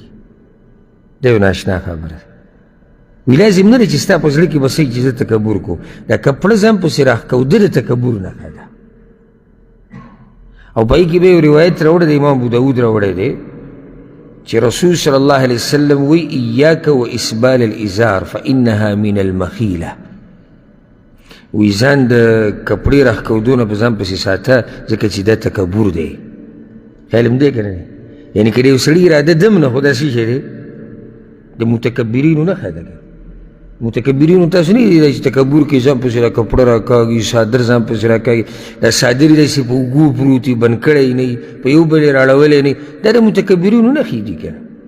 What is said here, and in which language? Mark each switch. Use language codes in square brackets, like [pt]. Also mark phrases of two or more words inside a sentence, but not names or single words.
[ps] دا یو ناشنا خبره ده. وی لازم نه دی چې ستا په زړه کې به څه چې زه تکبر کوم. دا کپړه ځان پسې راښکوده د تکبر نښه ده. او په هغې کې به یو روایت راوړی دی، امام ابو داود راوړی دی، چې رسول [ar] صلی الله علیه وسلم [ps] وی [ar] ایاک و اسبال الازار فانها من المخیله. [ps] وی ځان د کپړې راښکودو نه په ځان پسې ساته، ځکه چې دا تکبر دی. علم دی که نه دی؟ یعنې که د یو سړي اراده دم نه، خو دا څه شی دی؟ د متکبرینو نښه ده. متکبرینو تاسو نه دی چې تکبر کې ځان پسې را کپړه راکاږي، صادر ځان پسې راکاږي، دا صادر یې داسې په اوږو پروت وي، بند کړی نه وي، په یو بل یې راړولی نه وي، دا د متکبرینو نښې دي که نه.